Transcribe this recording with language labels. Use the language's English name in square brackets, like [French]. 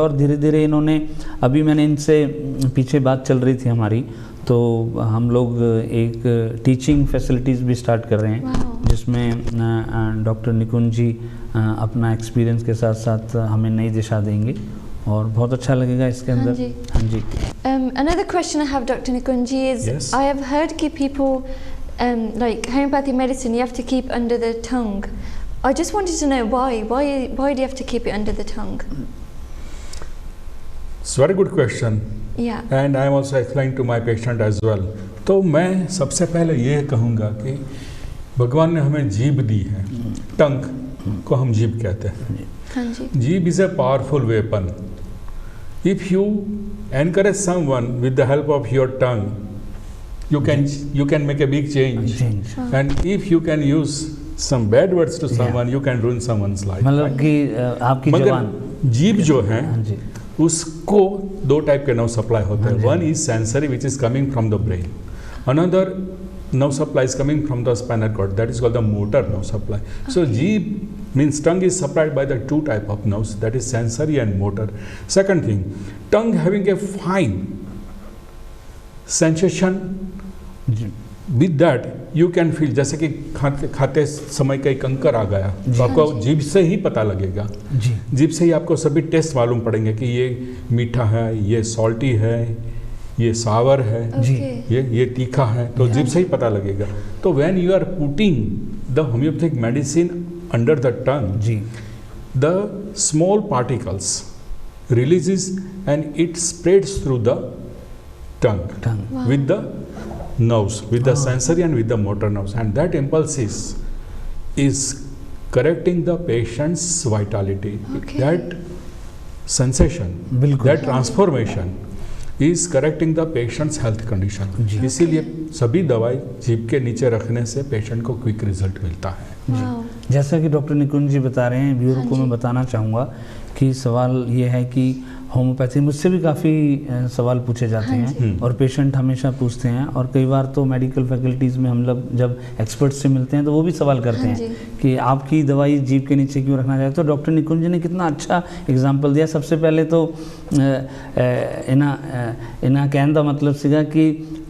[Hindi] और धीरे धीरे इन्होंने, अभी मैंने इनसे पीछे बात चल रही थी हमारी, तो हम लोग एक टीचिंग फैसिलिटीज़ भी स्टार्ट कर रहे हैं, जिसमें डॉक्टर निकुंज जी अपना एक्सपीरियंस के साथ साथ हमें नई दिशा देंगे, और बहुत अच्छा लगेगा इसके अंदर। हाँ जी। [English] Another question I have, Dr. Nikunji, is Yes. I have heard [Hindi] कि [English] people like homeopathy medicine you have to keep under the tongue. I just wanted to know why do you have to keep it under the tongue? It's a very good question. Yeah. And I am also explain to my patient as well. [Hindi] तो मैं सबसे पहले ये कहूँगा कि भगवान ने हमें जीभ दी है, टंग को हम जीभ कहते हैं। हाँ जी। [English] जीभ is a powerful weapon. If you encourage someone with the help of your tongue, you can make a big change. And if you can use some bad words to someone, you can ruin someone's life. [Hindi] मतलब कि आपकी जबान, मगर जीभ जो है हाँ जी, उसको दो टाइप के नर्व सप्लाई होते हैं। [English] One is sensory which is coming from the brain, another nerve supply is coming from the spinal cord, that is called the motor nerve supply. So jeeb means tongue is supplied by the two type of nerves, that is sensory and motor. Second thing, tongue having a fine sensation, with that you can feel, [Hindi] जैसे कि खाते समय कई कंकर आ गया तो आपको जीभ से ही पता लगेगा। जीभ से ही आपको सभी टेस्ट मालूम पड़ेंगे कि ये मीठा है, ये सॉल्टी है, ये सावर है, ये तीखा है, तो जीभ से ही पता लगेगा। [English] तो when you are putting the homeopathic medicine under the tongue, the small particles releases and it spreads through the tongue with the nerves, with the sensory and with the motor nerves, and that impulse is correcting the patient's vitality. That sensation, that transformation is correcting the patient's health condition. [Hindi] इसीलिए सभी दवाई जीभ के नीचे रखने से patient को quick result मिलता है। जैसा कि डॉक्टर निकुंज जी बता रहे हैं, व्यूअर को मैं बताना चाहूँगा कि सवाल ये है कि होम्योपैथी, मुझसे भी काफ़ी सवाल पूछे जाते हैं और पेशेंट हमेशा पूछते हैं, और कई बार तो मेडिकल फैकल्टीज़ में हम लोग जब एक्सपर्ट से मिलते हैं तो वो भी सवाल करते हैं कि आपकी दवाई जीभ के नीचे क्यों रखना चाहिए। तो डॉक्टर निकुंज ने कितना अच्छा एग्जांपल दिया। सबसे पहले तो इना कहने का मतलब सीगा कि